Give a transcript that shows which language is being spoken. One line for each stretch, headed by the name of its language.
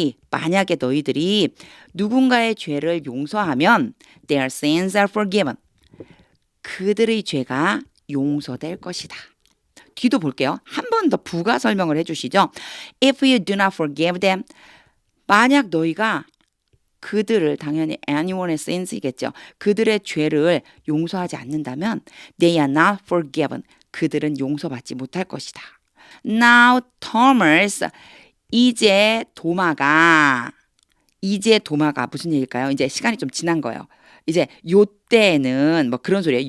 Korean: 만약에 너희들이 누군가의 죄를 용서하면
English: their sins are forgiven.
Korean: 그들의 죄가 용서될 것이다. 뒤도 볼게요. 한 번 더 부가 설명을 해주시죠.
English: If you do not forgive them,
Korean: 만약 너희가 그들을 당연히 anyone의 sins이겠죠. 그들의 죄를 용서하지 않는다면
English: they are not forgiven.
Korean: 그들은 용서받지 못할 것이다.
English: Now Thomas,
Korean: 이제 도마가 무슨 얘기일까요? 이제 시간이 좀 지난 거예요. 이제 요때는 뭐 그런 소리예요.